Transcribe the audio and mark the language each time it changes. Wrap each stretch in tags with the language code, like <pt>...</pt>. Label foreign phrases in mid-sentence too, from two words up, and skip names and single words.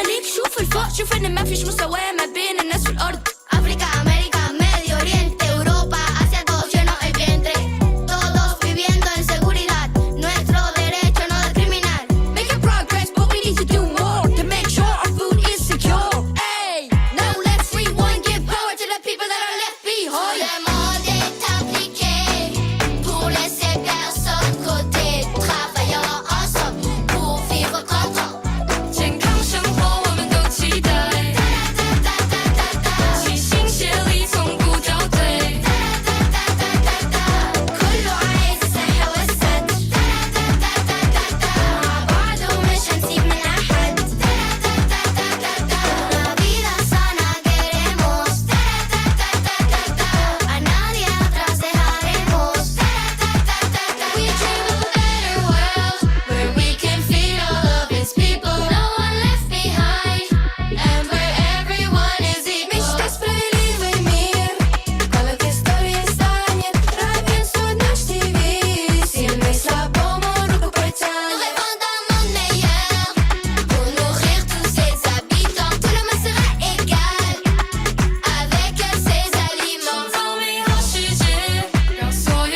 <ar>شوف الفوق شوف ان ما فيش مساواة ما بين الناس في الارض افريكا امريكا</ar> <es>medio oriente europa asia todo lleno el vientre todos viviendo en seguridad nuestro derecho no discriminar</es> <en>making progress but we need to do more to make sure our food is secure hey now let's rewind give power to the people that are left behind</en> <fr>le monde est appliqué pour laisser personne côté travaillant ensemble pour vivre content</fr> <zh>健康生活我们都期待齐心协力从不掉队</zh> <ar>كله عايز الصحة والسد مع بعض ومش هنسيب من أحد</ar> <es>una vida sana queremos a nadie atrás dejaremos</es> <en>we dream of a better world where we can feed all of its people no one left behind and where everyone is equal</en> <ru>Мечта справедливый мир Колок истории станет равен суд наш девиз Сильный слабому руку протянет</ru> <fr>Nous rêvons d'un monde meilleur Pour nourrir tous ses habitants Tout le monde sera égal Avec ses aliments</fr> <zh>造美好世界让所有</zh>